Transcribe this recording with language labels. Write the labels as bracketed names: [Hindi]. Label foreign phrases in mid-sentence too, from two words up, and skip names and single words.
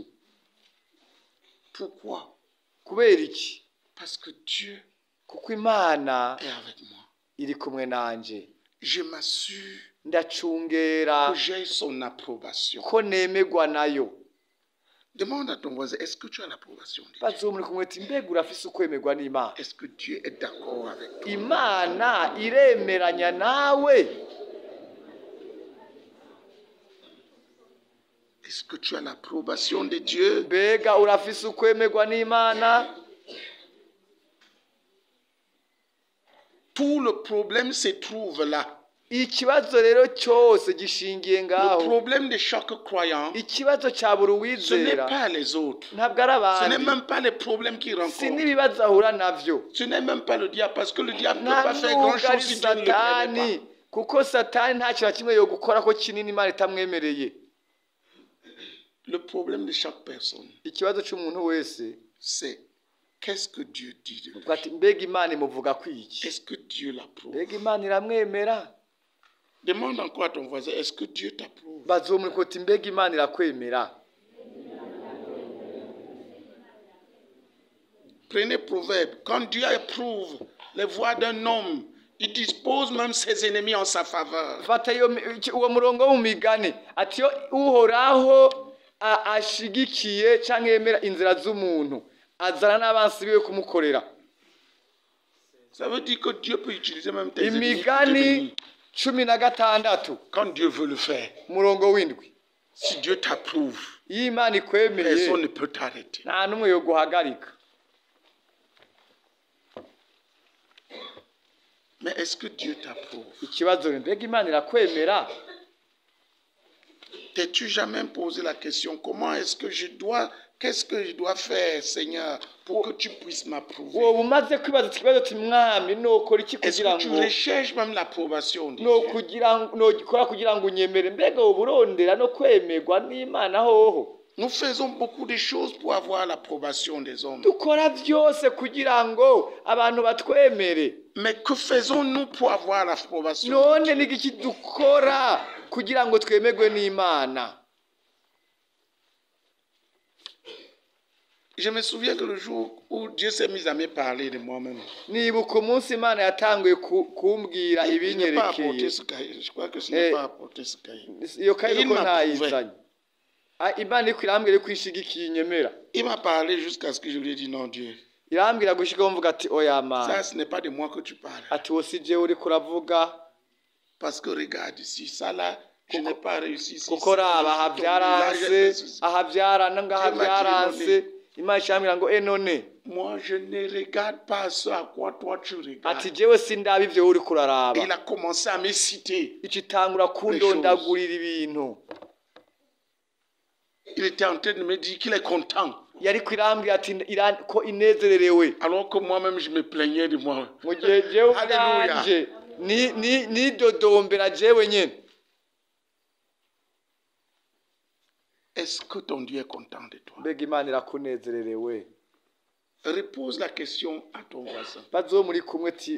[French] Pourquoi? [Rundi] kubera iki [French] Parce que Dieu [Rundi] kuko imana [French] est avec moi. [Rundi] iri kumwe nanje [French] Je m'assure [Rundi] ndacungera [French] que j'ai son approbation. [Rundi] ko nemegwa nayo [French] Demande à ton voisin, est-ce que tu as l'approbation de Dieu? [Rundi] bazo muri kumwe ati mbega urafise ukwemegwa n'imana [French] Est-ce que Dieu est d'accord avec toi? [Rundi] imana iremeranya nawe [French] Est-ce que tu as l'approbation de Dieu? [Rundi] mbega urafise ukwemegwa n'imana [French] Tout le problème se trouve là. [Rundi] ikibazo rero cyose gishingiye [French] Le [Rundi] ngaho [French] problème de chaque croyant, [Rundi] ikibazo cya buri [French] ce n'est [Rundi] uwizera [French] pas les autres. [Rundi] ntabwo ari [French] Ce n'est [Rundi] abandi [French] même pas les problèmes qu'il [Rundi] si [French] rencontre. [Rundi] n'ibibazo ahura navyo [French] Ce n'est même pas le diable, parce que le diable ne peut [Rundi] nta [French] pas faire [Rundi] nubwo [French] grand-chose [Rundi] ari [French] si Dieu ne le permet [Rundi] satani [French] pas. [Rundi] kuko satani nta kintu na kimwe yo gukora ko kinini imana itamwemereye [French] Le problème de chaque personne, [Rundi] ikibazo cy'umuntu wese [French] c'est qu'est-ce que Dieu dit de lui? [Rundi] uvuga ati mbega imana imuvuga ko iki [French] Est-ce que Dieu l'approuve? [Rundi] mbega imana iramwemera [French] Demande encore à ton voisin, est-ce que Dieu t'approuve? [Rundi] bazomurika uti mbega imana irakwemera [French] Prenez Proverbe. Quand Dieu approuve les voies d'un homme, il dispose même ses ennemis en sa faveur. [Rundi] fata uwo murongo wo mu migani ati iyo uhoraho ashigikiye cyangwa yemera inzira z'umuntu azana n'abansi biwe kumukorera [French] Ça veut dire que Dieu peut utiliser même tes ennemis pour te [Rundi] imigani [French] bénir. 16 Quand Dieu veut le faire, [Rundi] umurongo w'indwi [French] si Dieu t'approuve, [Rundi] iyo imana ikwemeye [French] personne ne peut t'arrêter. [Rundi] nta n'umwe yo guhagarika [French] Mais est-ce que Dieu t'approuve? [Rundi] ikibazo ni mbega imana irakwemera [French] T'es-tu jamais posé la question, comment est-ce que qu'est-ce que je dois faire, Seigneur, pour que tu puisses m'approuver? [Rundi] wowe umaze kwibaza ikibazo ati mwami nokora iki [French] Est-ce [Rundi] kugira [French] que tu [Rundi] ngo [French] recherches même l'approbation de [Rundi] no [French] Dieu? [Rundi] nogikora kugira ngo unyemere mbega wowe urondera no kwemerwa n'imana hoho [French] Nous faisons beaucoup de choses pour avoir l'approbation des hommes. [Rundi] dukora byose kugira ngo abantu batwemere [French] Mais que faisons-nous pour avoir l'approbation? [Rundi] none ni iki dukora kugira ngo twemerwe n'imana [French] Je me souviens que le jour où Dieu s'est mis à me parler de moi-même, [Rundi] nibuka umunsi imana yatanguye kumbwira [French] il n'est pas apporté [Rundi] ibinyerekeye [French] ce cahier. Je crois que ce n'est pas apporté ce cahier. [Rundi] iyo kayi [French] Il [Rundi] nuko [French] m'a [Rundi] ntayizanye imana iriko irambwira ko ishigikiye inyemera [French] Il m'a parlé jusqu'à ce que je lui ai dit non, Dieu. [Rundi] irambwira gushikaho mvuga ati oya mana [French] Ça, ce n'est pas de moi que tu parles. [Rundi] ati wowe si jewe uriko uravuga [French] Parce que regarde ici, ça là, je n'ai pas réussi ici. [Rundi] kuko raba aha byaranse aha byarana ngaha byaranse imana ishambwira ngo none [French] Moi, je ne regarde pas ce à quoi toi tu [Rundi] ati [French] regardes. [Rundi] jewe sindaba ivyo wowe uriko uraraba [French] Il a commencé à me citer. [Rundi] icitangura kundondagurira ibintu [French] Il était en train de me dire qu'il est content [Rundi] yari kwirambwira ati ko inezererewe [French] Alors que moi-même, je me plaignais de moi. [Rundi] mu gihe jewe Hallelujah. ubwanje nidodombera jewe nyene. [French] Est-ce que ton Dieu est content de toi? [Rundi] Mbega Imana irakunezererewe? [French] Repose la question à ton voisin. [Rundi] Bazo muri kumwe ati